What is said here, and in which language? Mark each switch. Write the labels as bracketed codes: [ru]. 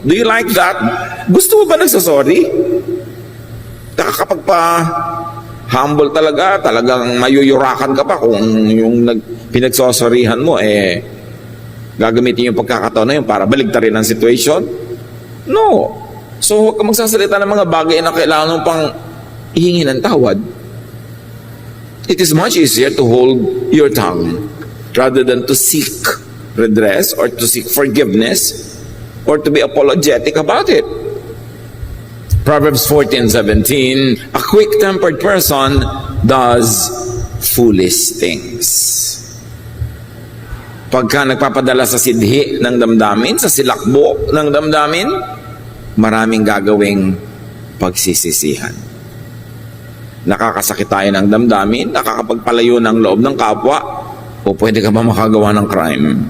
[en] Do you like that? [tl] Gusto mo ba nagsosorry? Kapag pa humble talaga, talagang mayuyurakan ka pa kung yung pinagsosorryhan mo, gagamitin yung pagkakataon na yun para baligtarin ang situation? No. So, huwag ka magsasalita ng mga bagay na kailangan mo pang ihingi ng tawad. [en] It is much easier to hold your tongue rather than to seek redress or to seek forgiveness or to be apologetic about it. Proverbs 14:17, a quick-tempered person does foolish things. [tl] Pagka nagpapadala sa sidhi ng damdamin, sa silakbo ng damdamin, maraming gagawing pagsisisihan. Nakakasakit tayo ng damdamin, nakakapagpalayo ng loob ng kapwa, o pwede ka ba makagawa ng crime?